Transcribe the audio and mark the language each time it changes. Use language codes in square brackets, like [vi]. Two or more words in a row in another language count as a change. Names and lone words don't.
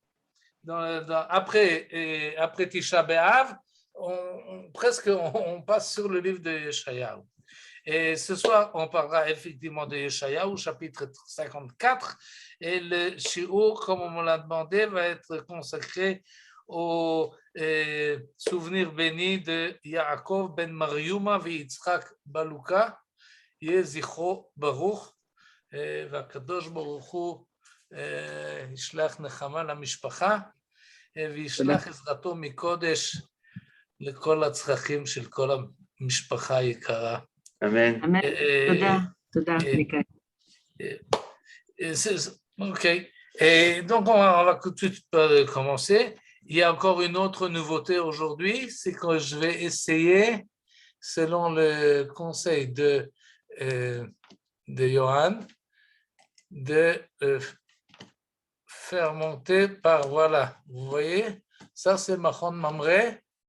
[fr] Après Tisha B'Av, on passe sur le livre de Yeshayahu. Et ce soir, on parlera effectivement de Yeshayahu, chapitre 54, et le shiur, comme on me l'a demandé, va être consacré au souvenir béni de Yaakov ben Mariuma et Yitzhak Baluka, [he] יהי זכרו ברוך, והקדוש ברוך הוא ישלח נחמה למשפחה וישלח עזרתו מקודש לכל הצרכים של כל המשפחה היקרה. Amen. תודה, מיקאל. [fr] Ok. Et donc, on va tout de suite commencer. Il y a encore une autre nouveauté aujourd'hui, c'est que je vais essayer, selon le conseil de Johan, de faire monter par, voilà, vous voyez, ça c'est Machon Mamre.